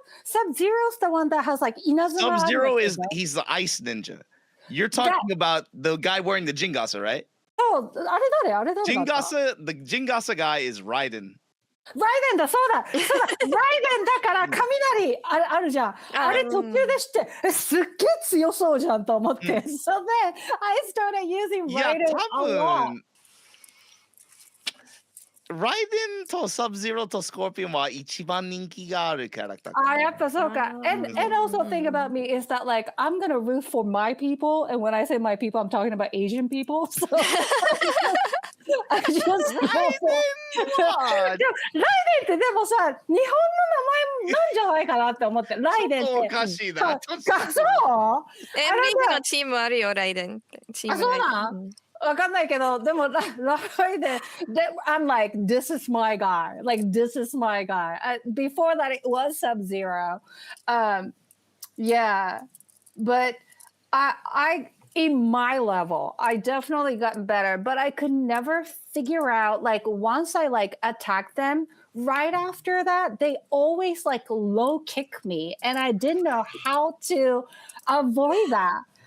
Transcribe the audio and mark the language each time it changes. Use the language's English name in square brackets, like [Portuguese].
[English] Sub-Zero's the one that has like Inazuma. Sub-Zero he's the ice ninja. You're talking about the guy wearing the Jingasa, right? [Japanese] Oh, あれ誰 [English] the Jingasa guy is Raiden. [Japanese] ライデンだ、そうだライデンだから雷あるじゃん。あれ途中でしてすっげえ強そうじゃんと思って。 [English] So then I started using Raiden a lot. [Japanese] ライデンとサブゼロとスコーピオンは一番人気があるキャラクター。やっぱそうか。 [English] And also thing about me is that like I'm gonna root for my people, and when I say my people, I'm talking about Asian people. So I just [Japanese] ライデンってでもさ、日本の名前なんじゃないかなって思って。ライデンって。おかしいな。そう？リーグのチームあるよ、ライデンって。あ、そうなん？わかんないけど、でもライデン、 [English] I'm like, this is my guy. Like, this is my guy. Before that, it was Sub-Zero. Yeah. But I in my level, I definitely gotten better, but I could never figure out, like, once I, like, attack them, right after that, they always, like, low kick me, and I didn't know how to avoid that.